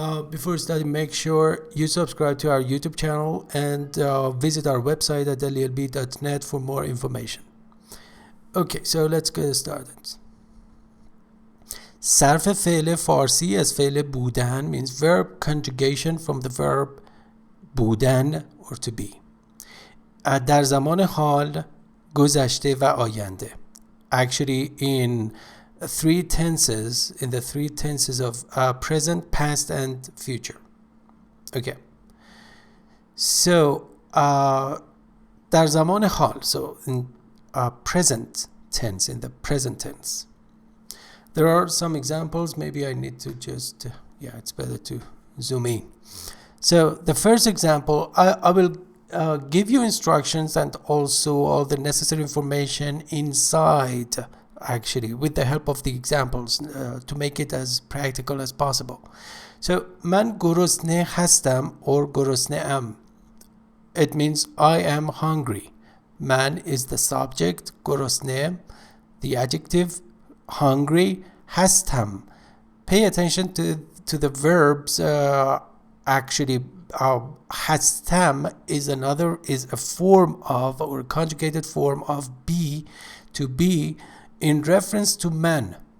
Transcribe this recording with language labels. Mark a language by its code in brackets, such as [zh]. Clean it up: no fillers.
[en] Before starting, make sure you subscribe to our YouTube channel and visit our website at lleb.net for more information. Okay, so let's get started. [fa] صرف فعل فارسی از فعل بودن [en] means verb conjugation from the verb بودن or to be. [fa] در زمان حال، گذشته و آینده. [en] Actually in the three tenses of present, past and future. Okay. So [fa] در زمان حال, [en] so in present tense, in the present tense. There are some examples. Maybe I need to just, it's better to zoom in. So the first example, I will give you instructions and also all the necessary information inside, actually, with the help of the examples to make it as practical as possible. [fa] So, من گرسنه هستم or گرسنه ام. [en] It means I am hungry. Man is the subject, گرسنه, the adjective, hungry, هستم. Pay attention to the verbs. Actually, هستم is a form of, or conjugated form of be, to be, in reference to man.